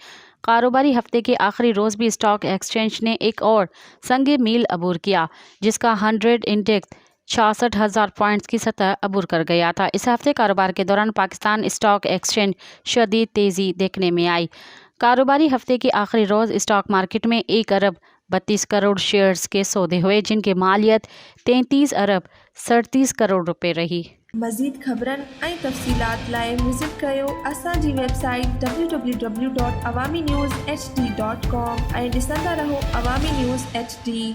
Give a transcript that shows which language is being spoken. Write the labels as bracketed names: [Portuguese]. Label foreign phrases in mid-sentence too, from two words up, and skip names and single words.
[Urdu] کاروباری ہفتے کے آخری روز بھی [English] stock exchange [Urdu] نے ایک اور سنگ میل عبور کیا، جس کا 100 انڈیکس 66,000 پوائنٹس کی سطح عبور کر گیا تھا۔ اس ہفتے کاروبار کے دوران پاکستان [English] stock exchange [Urdu] شدید تیزی دیکھنے میں آئی۔ کاروباری ہفتے کے آخری روز [English] stock market [Urdu] میں 1 ارب 32 کروڑ شیئرز کے سودے ہوئے، جن کی مالیت 33 ارب 37 کروڑ روپے رہی۔ [Sindhi] مزید خبرن ऐं तफ़सीलात लाइ विज़िट कयो असांजी वेबसाइट www.awamiNewsHD.com ऐं ॾिसंदा रहो अवामी न्यूज़ HD।